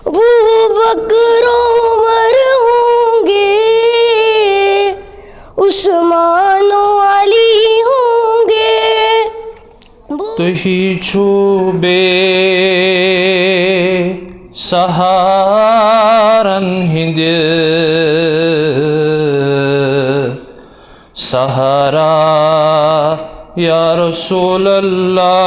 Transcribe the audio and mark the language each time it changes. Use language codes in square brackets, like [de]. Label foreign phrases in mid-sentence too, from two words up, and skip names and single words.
[ur] ابو بکر عمر ہوں گے، عثمان و علی ہوں گے، [ks] تہی چھو بے سہارن ہند سہارا [ar] یا رسول اللہ،